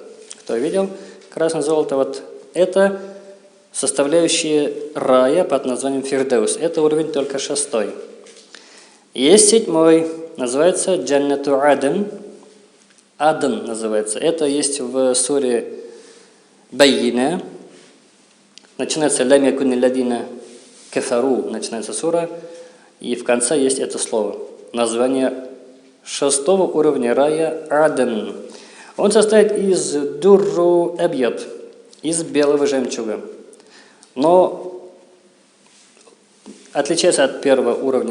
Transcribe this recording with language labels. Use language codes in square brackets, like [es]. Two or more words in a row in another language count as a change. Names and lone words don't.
[ru] Кто видел красное золото? Вот это составляющие рая под названием Фирдаус. Это уровень только шестой. Есть седьмой, называется Джаннату Аден. Аден называется. Это есть в суре Байина. [ar] Начинается «لم يكن الذين كفروا», [ru] начинается сура. И в конце есть это слово. Название шестого уровня рая Аден. Он состоит из [ar] در أبيض, [ru] из белого жемчуга. Но отличается от первого уровня.